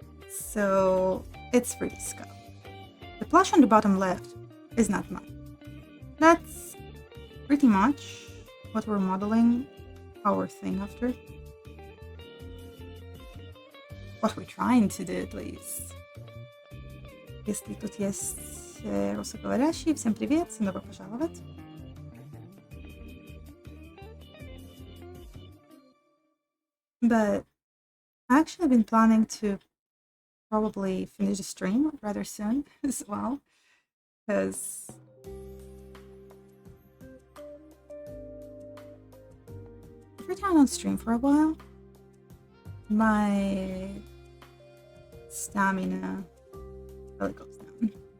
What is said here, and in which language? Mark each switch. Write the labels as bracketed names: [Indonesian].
[English] So it's pretty scuff. The plush on the bottom left is not mine. That's pretty much what we're modeling our thing after. What we're trying to do, at least. [Russian] Если тут есть русскоговорящие, всем привет, всем добро пожаловать. [English] But I actually been planning to probably finish the stream rather soon as well, because every time I don't stream for a while, my stamina really goes down.